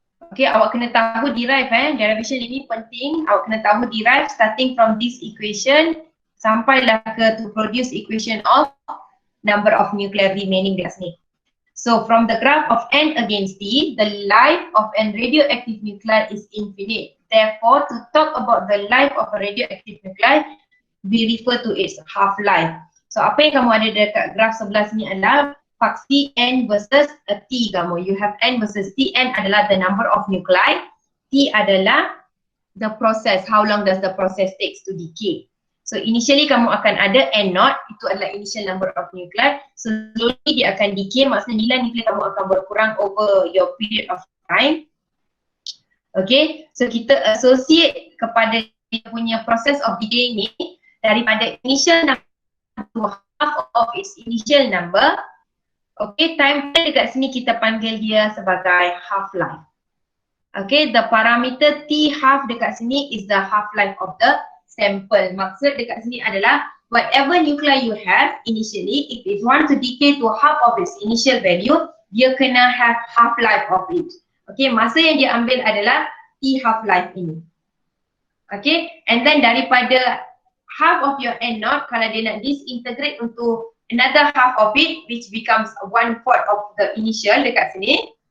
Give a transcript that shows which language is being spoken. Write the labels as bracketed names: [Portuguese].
[Malay] Okay, awak kena tahu derive derivation ini penting. Awak kena tahu derive [English] starting from this equation [Malay] sampailah ke [English] to produce equation of number of nuclei remaining [Malay] dekat sini. [English] So from the graph of N against T, the life of an radioactive nuclei is infinite. Therefore, to talk about the life of a radioactive nuclei, we refer to its half-life. [Malay] So apa yang kamu ada dekat graf sebelah sini adalah faksi N versus T kamu. [English] You have N versus T. N adalah the number of nuclei. T adalah the process. How long does the process takes to decay? [Malay] So initially kamu akan ada N naught, itu adalah [English] initial number of nuclei. [Malay] So slowly dia akan decay, maksudnya nilai nuclei kamu akan berkurang [English] over your period of time. [Malay] Okay, so kita associate kepada dia punya process of decay ni daripada [English] initial number to half of its initial number. [Malay] Okay, time dekat sini kita panggil dia sebagai half-life. [English] Okay, the parameter T half [Malay] dekat sini [English] is the half-life of the sample. [Malay] Maksud dekat sini adalah [English] whatever nuclei you have initially, if it want to decay to half of its initial value, [Malay] dia kena [English] have half-life of it. [Malay] Okay, masa yang dia ambil adalah T half-life ini. [English] Okay, and then daripada half of your N naught, [Malay] kalau dia nak [English] disintegrate untuk another half of it, which becomes 1/4 of the initial dekat sini.